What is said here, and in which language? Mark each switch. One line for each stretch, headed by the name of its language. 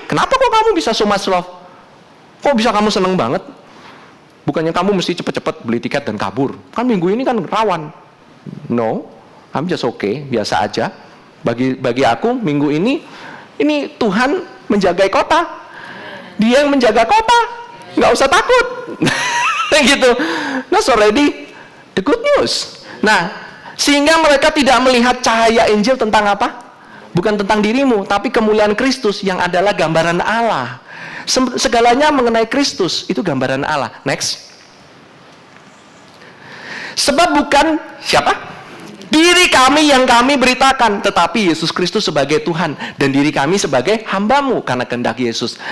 Indonesian: Kenapa kok kamu bisa
English: so much love?
Indonesian: Kok bisa kamu seneng banget? Bukannya kamu mesti cepet-cepet beli tiket dan kabur? Kan minggu ini kan rawan.
English: No, I'm just okay,
Indonesian: biasa aja. Bagi aku minggu ini Tuhan menjaga kota. Dia yang menjaga kota, nggak usah takut. Gitu.
English: That's already the good news.
Indonesian: Nah, sehingga mereka tidak melihat cahaya Injil tentang apa? Bukan tentang dirimu, tapi kemuliaan Kristus yang adalah gambaran Allah. Segalanya mengenai Kristus itu gambaran Allah.
English: Next.
Indonesian: Sebab bukan siapa? Diri kami yang kami beritakan, tetapi Yesus Kristus sebagai Tuhan dan diri kami sebagai hambamu karena kehendak Yesus.